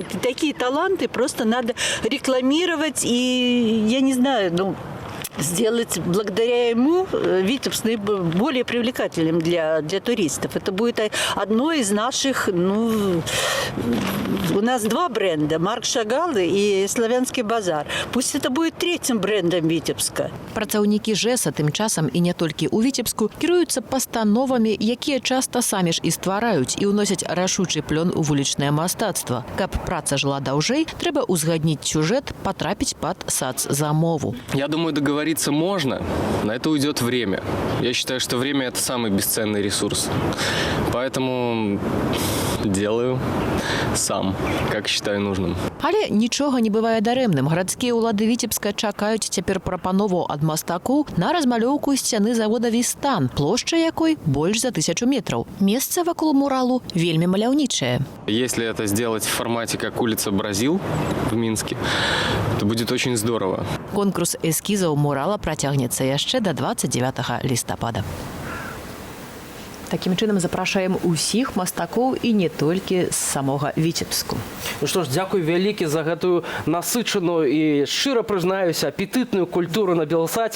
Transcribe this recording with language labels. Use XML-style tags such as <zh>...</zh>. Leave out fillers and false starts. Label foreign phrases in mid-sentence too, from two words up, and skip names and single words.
<ru>И такие таланты просто надо рекламировать и, я не знаю, сделать благодаря ему Витебск более привлекательным для туристов. Это будет одно из наших, у нас два бренда, Марк Шагал и Славянский базар. Пусть это будет третьим брендом Витебска.</ru> <be>Працаўнікі ЖЭСа тым часам і не толькі ў Віцебску кіруюцца пастановамі, якія часта самі ж і ствараюць і ўносяць рашучы плён у вулічнае мастацтва. Каб праца жыла даўжэй, трэба ўзгадніць сюжэт, патрапіць пад сацзамову.</be> <ru>Я думаю, договориться можно, на это уйдет время. Я считаю, что время – это самый бесценный ресурс. Поэтому делаю сам, как считаю нужным.</ru> <be>Але нічога не бывае дарэмным. Гарадскія ўлады Віцебска чакаюць цяпер прапанову ад мастакоў на размалёўку сцяны завода «Вістан», плошча якой больш за 1000 метраў. Месца вакол муралу вельмі маляўнічае.</be> <ru>Если это сделать в формате, как улица Бразил в Минске, то будет очень здорово.</ru> <be>Конкурс эскізаў мурала працягнецца яшчэ до 29 лістапада. Такім чынам запрашаем усіх мастакоў і не толькі з самога Віцебску. Ну што ж, дзякуй вялікі за гэтую насычаную і, шчыра прызнаюся, апетытную культуру на Белсаце.</be>